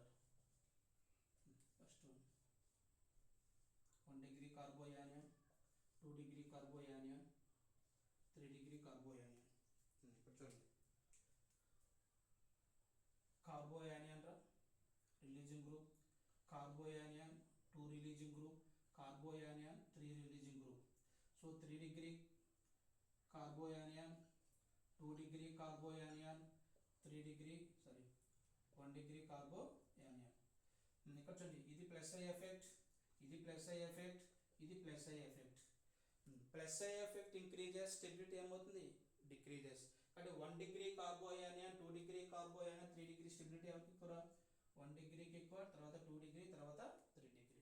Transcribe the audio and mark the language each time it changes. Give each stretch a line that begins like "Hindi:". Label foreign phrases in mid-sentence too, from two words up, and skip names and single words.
English: First one, 1 degree carboanion, 2 degree carboanion, 3 degree carboanion. Carboanion releasing group, carboanion 2 releasing group, carboanion 3 releasing group. So 3 degree carboanion, 2 degree carboanion, 1 degree carboanion.
Telugu: ఇక్కడ చూడండి, ఇది
English: plus I effect,
Telugu: ఇది
English: plus I effect,
Telugu: ఇది
English: plus I effect. plus I effect increases,
Telugu: స్టెబిలిటీ ఏమవుతుంది, డిక్రీజెస్. అంటే 1
English: degree carboanion,
Telugu: 2
English: degree carboanion,
Telugu: 3
English: degree stability
Telugu: ఎక్కువ. 1 degree ఎక్కువ, తర్వాత 2 degree, తర్వాత 3 degree.